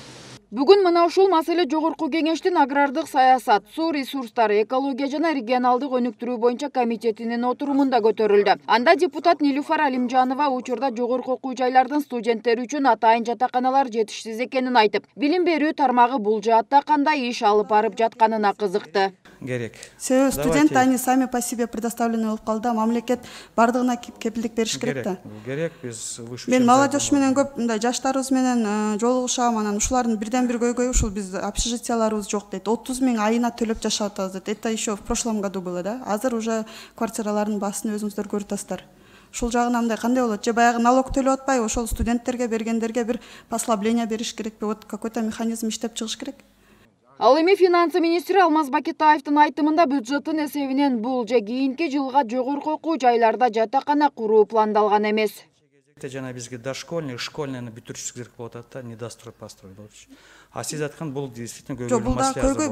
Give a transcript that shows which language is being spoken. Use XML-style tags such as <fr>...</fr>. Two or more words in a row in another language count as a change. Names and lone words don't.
<ky>Бүгүн мына ушул маселе жогорку кеңештин агрардык саясат, суу ресурстары, экология жана регионалдык өнүктүрүү боюнча комитетинин отурумунда көтөрүлдү. Анда депутат Нилуфар Алимжанова учурда жогорку окуу жайлардын студенттери үчүн атайын жатаканалар жетишсиз экенин айтып, билим берүү тармагы бул жаатта кандай иш алып барып жатканына кызыкты. Керек. Себеби студент</ky> <ru>они сами по себе предоставлены</ru> <ky>болуп калды, мамлекет бардыгына кепилдик бериш керек да. Керек, биз выше. Мен молодежь менен көп мындай жаштарыбыз менен жолугушам, анан ушулардын бирден бир көйгөйү ушул биз общежитияларыбыз жок дейт. 30 000 айына төлөп жашап атабыз дейт.</ky> <ru>Это еще в прошлом году было, да.</ru> <ky>Азыр уже квартиралардын баасын өзүңүздөр көрүп атасыздар. Ушул жагынан мындай кандай болот? Же баягы налог төлөп атпайбы, ошол студенттерге бергендерге бир послабление бериш керекпи?</ky> <ru>Вот какой-то механизм</ru> <ky>иштеп чыгыш керек. Ал эми финансы министри Алмаз Бакетаевдин айтымында бюджеттин эсебинен бул же кийинки жылга жогорку окуу жайларда жатакана куруу пландалган эмес. Жана бизге дошкольный, школьныйны бүтүрүшүбүз керек болуп атат да,</ky> <ru>недострой построй</ru> <ky>болчу. А сиз айткан бул действительно көйгөйлүү маселе.</ky>